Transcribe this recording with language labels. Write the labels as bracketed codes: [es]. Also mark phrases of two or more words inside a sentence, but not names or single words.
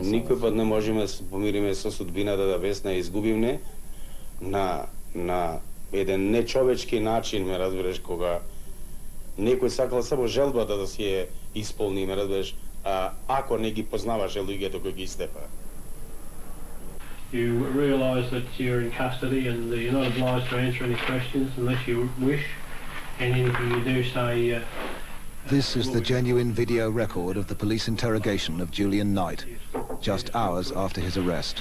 [mk] Никој пат не можеме да се помириме со судбината да Весна изгубивме на еден нечовечки начин, ме разбереш, кога некој сакал само желбата да си ја исполни, ме разбереш, ако не ги познаваше луѓето кои ги степа. [en] You realise that you're in custody and you're not obliged to answer any questions unless you wish, and anything you do say... This is the genuine video record of the police interrogation of Julian Knight, just hours after his arrest.